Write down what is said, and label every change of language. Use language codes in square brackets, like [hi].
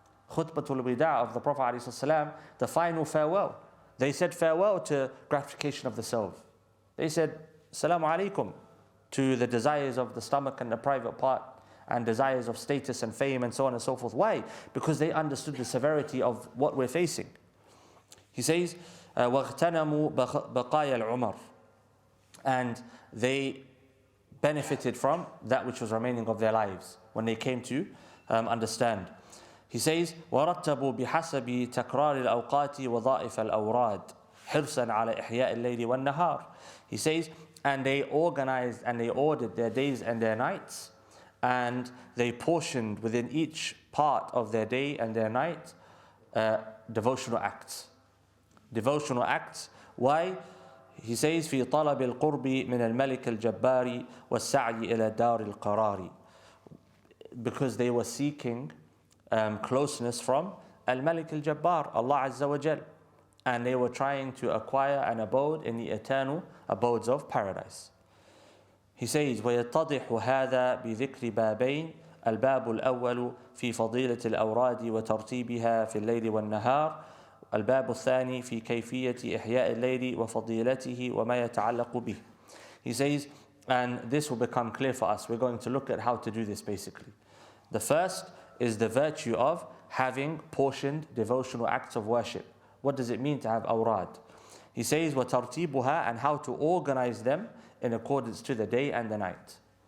[en] Khutbatul wida' of the Prophet ﷺ, the final farewell. They said farewell to gratification of the self. They said, Assalamu alaikum, to the desires of the stomach and the private part, and desires of status and fame and so on and so forth. Why? Because they understood the severity of what we're facing. He says, [ar] وَاغْتَنَمُوا بَقَايَ الْعُمَرِ. [en] And they benefited from that which was remaining of their lives when they came to understand. He says, [ar] وَرَتَّبُوا بِحَسَبِ تَكْرَارِ الْأَوْقَاتِ وَظَائِفَ الْأَوْرَادِ حِرْصًا عَلَى إِحْيَاءِ اللَّيْلِ وَالنَّهَارِ. [en] He says, and they organized and they ordered their days and their nights, and they portioned within each part of their day and their night devotional acts. Devotional acts. Why? He says, [ar] في طلب القرب من الملك الجبار والسعي إلى دار القرار. [en] Because they were seeking closeness from Al-Malik al-Jabbar, Allah Azza wa Jal. And they were trying to acquire an abode in the eternal abodes of paradise. He says, [ar] وَيَتَّضِحُ هَذَا بِذِكْرِ بَابَيْنِ الباب الأول في فضيلة الأوراد وترتيبها في الليل والنهار الباب الثاني في كيفية إحياء الليل وفضيلته وما يتعلق به. [en] He says, and this will become clear for us. We're going to look at how to do this basically. The first is the virtue of having portioned devotional acts of worship. What does it mean to have awrad? He says, [ar] وَتَرْتِيبُهَا, [en] and how to organize them in accordance to the day and the night.